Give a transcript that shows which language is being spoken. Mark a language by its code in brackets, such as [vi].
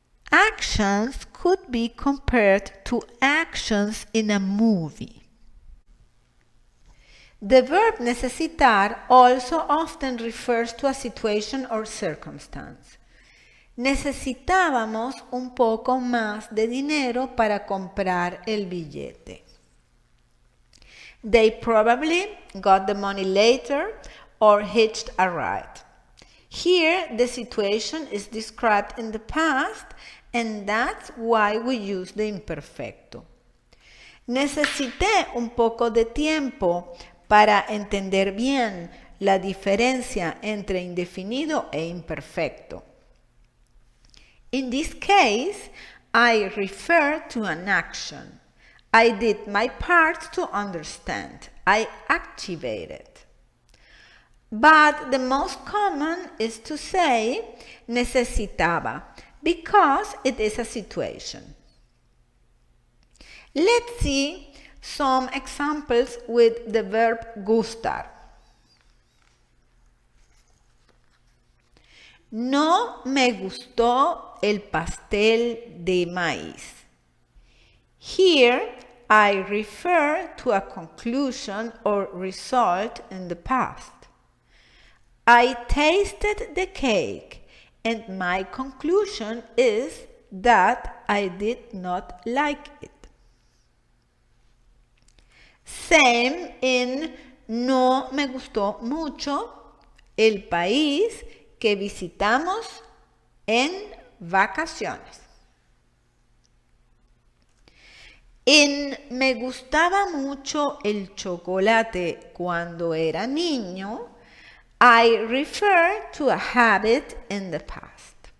[en] Actions could be compared to actions in a movie. The verb necesitar also often refers to a situation or circumstance. [es] Necesitábamos un poco más de dinero para comprar el billete. [en] They probably got the money later or hitched a ride. Here, the situation is described in the past, and that's why we use the imperfecto. [es] Necesité un poco de tiempo para entender bien la diferencia entre indefinido e imperfecto. [en] In this case, I refer to an action. I did my part to understand. I activated. But the most common is to say necesitaba because it is a situation. Let's see some examples with the verb gustar. [es] No me gustó el pastel de maíz. [en] Here, I refer to a conclusion or result in the past. I tasted the cake, and my conclusion is that I did not like it. Same in [es] no me gustó mucho el país que visitamos en vacaciones. En me gustaba mucho el chocolate cuando era niño, [en] I refer to a habit in the past.